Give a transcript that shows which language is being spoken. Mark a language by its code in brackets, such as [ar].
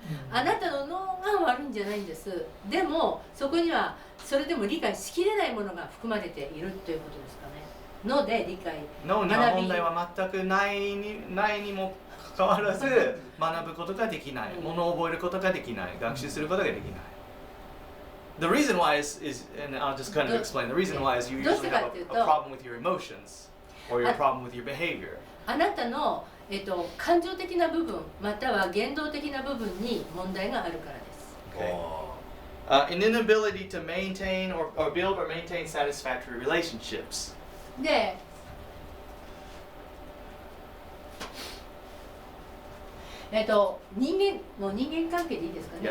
[ja] あなたの脳が悪いんじゃないんです。でもそこにはそれでも理解しきれないものが含まれているということですかね。ので理解脳には問題は全くないにもかかわらず学ぶことができない、物を覚えることができない、学習することができない。 [en] The reason why is and I'll just kind of explain. The reason why is you usually have a problem with your emotions or your problem with your behavior. [ja] あなたの感情的な部分または言動的な部分に問題があるからです。 [en] Okay. An inability to maintain or build or maintain satisfactory relationships. [ja] で、人間関係でいいですかね。